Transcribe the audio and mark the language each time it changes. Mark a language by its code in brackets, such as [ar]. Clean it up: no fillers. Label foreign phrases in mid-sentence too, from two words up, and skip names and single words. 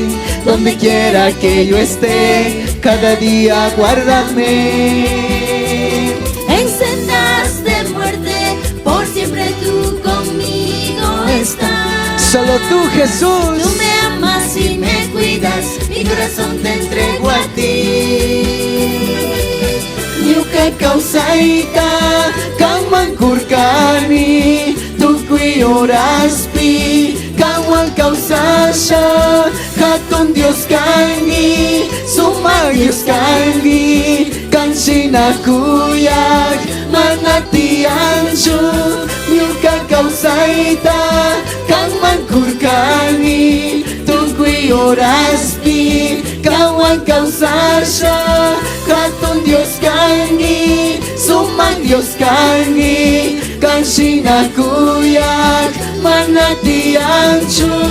[es] Donde quiera que yo esté, cada día guárdame. En sendas de muerte, por siempre tú conmigo estás. Solo tú, Jesús. Tú me amas y me cuidas, mi corazón te entrego a ti. [qu] Yuka causaita, kanman kurkani, tukui oraspi, kanwan causasha, hatun Dios kangi, suma Dios kangi, kanshina kuyak, manati anchu, yuka causaita, kanman kurkani, tukui oraspi, kanwan causasha, hatun Dios kangi, suma Dios kangi, kanshina kuyak, manati anchu.